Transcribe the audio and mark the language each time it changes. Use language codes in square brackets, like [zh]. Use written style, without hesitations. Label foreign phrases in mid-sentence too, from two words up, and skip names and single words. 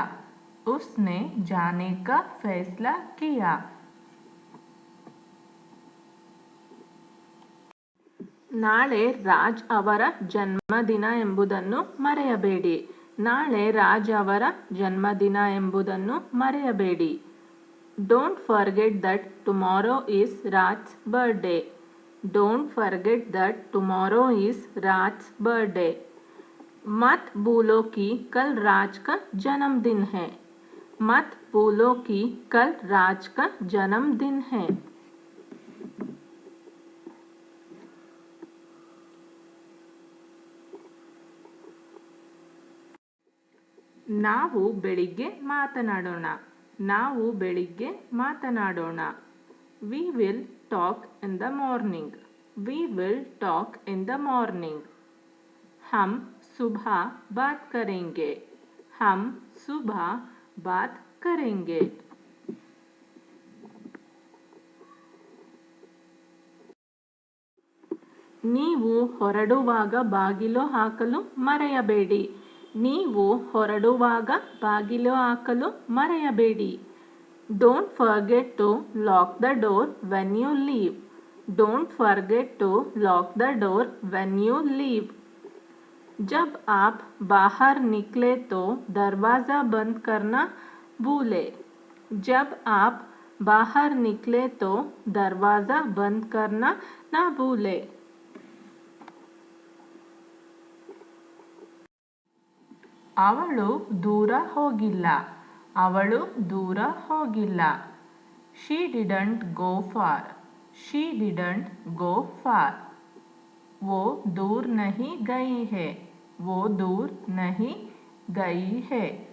[hi] उसने जाने का फैसला किया. [kn] ನಾಳೆ ರಾಜ್ ಅವರ ಜನ್ಮದಿನ ಎಂಬುದನ್ನು ಮರೆಯಬೇಡಿ. ನಾಳೆ ರಾಜ್ ಅವರ ಜನ್ಮದಿನ ಎಂಬುದನ್ನು ಮರೆಯಬೇಡಿ. [en] Don't forget that tomorrow is Raj's birthday. Don't forget that tomorrow is Raj's birthday. [hi] मत भूलो कि कल राज का जन्मदिन है. मत भूलो कि कल राज का जन्मदिन है. [kn] ನಾವು ಬೆಳಿಗ್ಗೆ ಮಾತನಾಡೋಣ. ನಾವು ಬೆಳಿಗ್ಗೆ ಮಾತನಾಡೋಣ. [en] We will talk in the morning. We will talk in the morning. [hi] हम सुबह बात करेंगे. हम सुबह बात करेंगे. [kn] ನೀವು ಹೊರಡುವಾಗ ಬಾಗಿಲು ಹಾಕಲು ಮರೆಯಬೇಡಿ. ನೀವು ಹೊರಡುವಾಗ ಬಾಗಿಲು ಹಾಕಲು ಮರೆಯಬೇಡಿ. [en] Don't forget to lock the door when you leave. Don't forget to lock the door when you leave. [hi] जब आप बाहर निकले तो दरवाज़ा बंद करना भूले. जब आप बाहर निकले तो दरवाज़ा बंद करना ना भूले. [kn] ಅವಳು ದೂರ ಹೋಗಿಲ್ಲ. ಅವಳು ದೂರ ಹೋಗಿಲ್ಲ. [en] She didn't go far. She didn't go far. [hi] वो दूर नहीं गई है. वो दूर नहीं गई है.